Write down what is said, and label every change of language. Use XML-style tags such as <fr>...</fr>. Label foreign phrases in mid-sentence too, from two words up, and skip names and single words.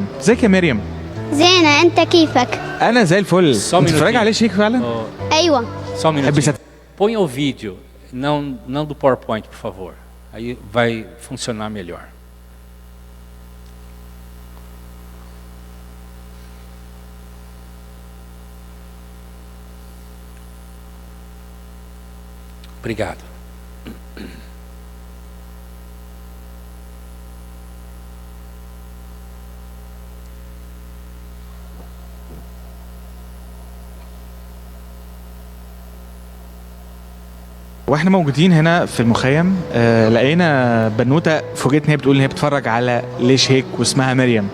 <ar>ازيك يا مريم؟ زينة، انت كيفك؟ انا زي الفل. انت بتتفرج على ليش هيك فعلا؟ ايوه.</ar> <pt>Só um minutinho. Ponha o vídeo, não do PowerPoint, por favor. Aí vai funcionar melhor. Obrigado.</pt> <ar>واحنا موجودين هنا في المخيم لقينا بنوته فوجئت ان هي بتقول ان هي بتتفرج على ليش هيك واسمها مريم.</ar>